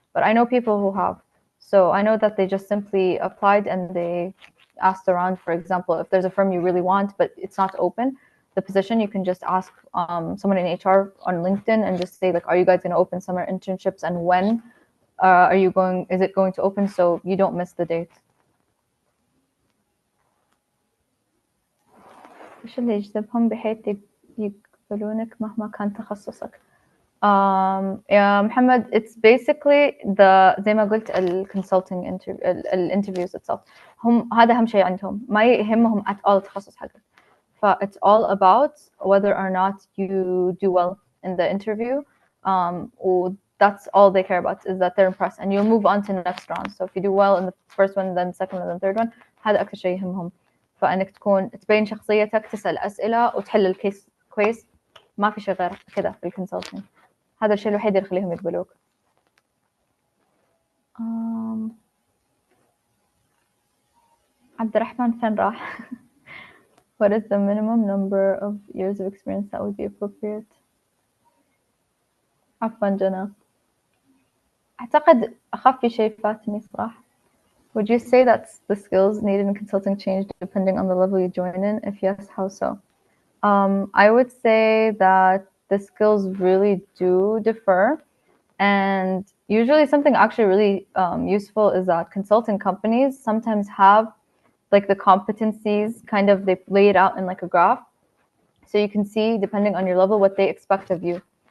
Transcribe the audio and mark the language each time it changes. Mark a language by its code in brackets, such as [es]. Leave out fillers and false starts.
[en] But I know people who have. So I know that they just simply applied and they asked around. For example, if there's a firm you really want, but it's not open, the position, you can just ask someone in HR on LinkedIn and just say, like, are you guys going to open summer internships, and when is it going to open, so you don't miss the date. [ar] إيش اللي يجذبهم بحيث يقبلونك مهما كان تخصصك؟ يا محمد, [en] it's basically [ar] زي ما قلت [en] consulting interviews itself. [ar] هذا أهم شيء عندهم, ما يهمهم [en] at all [ar] التخصص حقك. [en] It's all about whether or not you do well in the interview. That's all they care about, is that they're impressed, and you'll move on to the next round. So if you do well in the first one, then second one, then third one, [ar] هذا أكثر شيء يهمهم. فإنك تبين شخصيتك, تسأل أسئلة وتحل الكيس كويس, ما في شيء غير كذا في الكونسلتنج. هذا الشيء الوحيد اللي يخليهم يقبلوك. عبد الرحمن فين راح؟ [en] What is the minimum number of years of experience that would be appropriate? [ar] عفوا جنى. أعتقد أخف شيء فاتني صراحة. [en] Would you say that the skills needed in consulting change depending on the level you join in? If yes, how so? I would say that the skills really do differ, and usually something actually really useful is that consulting companies sometimes have like the competencies, kind of, they lay it out in like a graph, so you can see depending on your level what they expect of you.